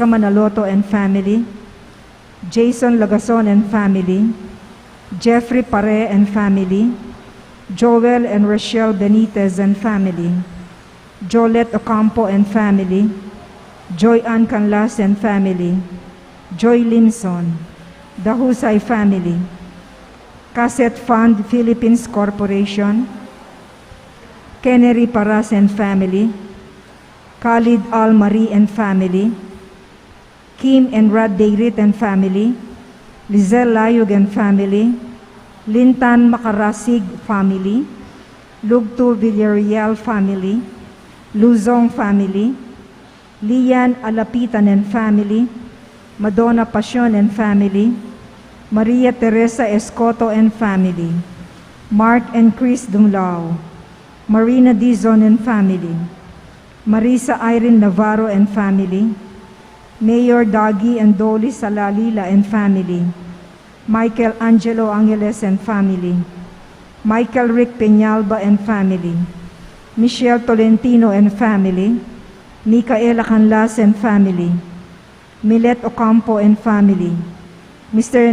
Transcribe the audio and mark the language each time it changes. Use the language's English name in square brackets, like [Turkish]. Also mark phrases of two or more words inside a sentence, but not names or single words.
[English] Manaloto and family, Jason Lagason and family, Jeffrey Pare and family, Joel and Rochelle Benitez and family, Jolette Ocampo and family, Joy Ann Canlas and family, Joy Limson, the Husay family, Cassette Fund Philippines Corporation, Kennery Paras and family, Khalid Al-Mari and family, Kim and Rad Deirit and family, Lizelle Layug and family, Lintan Makarasig family, Lugtur Villarreal family, Luzong family, Lian Alapitan and family, Madonna Passion and family, Maria Teresa Escoto and family, Mark and Chris Dumlao, Marina Dizon and family, Marisa Irene Navarro and family, Mayor Dagi and Dolly Salalila and family, Michael Angelo Angeles and family, Michael Rick Peñalba and family, Michelle Tolentino and family, Micaela Canlas and family, Milet Ocampo and family, Mr.